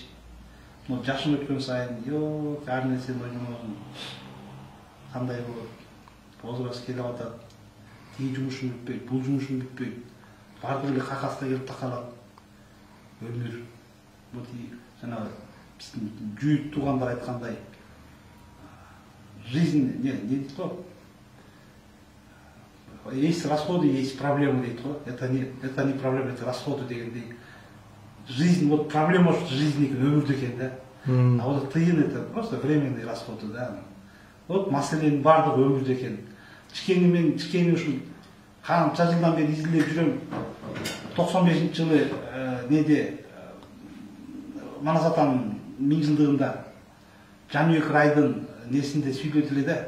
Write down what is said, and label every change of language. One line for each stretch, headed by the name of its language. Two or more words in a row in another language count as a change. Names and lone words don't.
Kyrgyz: Мына жашың өткөн сайын, жок, ар нерсени ойномосуң. Кандай болот? Возраст келип атат. Тиги жумушуң бүтпөйт, бул жумушуң бүтпөйт. Бардыгы эле какаска келип такалат. Өмүр. Бул жанагы биздин жүйүт туугандар айткандай, жизнь не дейт го?
Russian: Есть расходы, есть проблемы
Kyrgyz: дейт го.
Russian: Это не проблема, это расходы дегендей. Жизнь, вот проблема что жизнь
Kyrgyz: экен, өмүрдө экен да.
Russian: А вот тыйын это просто временные расходы, да.
Kyrgyz: Вот маселенин бардыгы өмүрдө экен. Чикени ушул канча жылдан бери изилдеп жүрөм. 95-жылы неде Манас атанын 1000 жылдыгында Жаныбек Райдын несинде сүйлөдү эле да.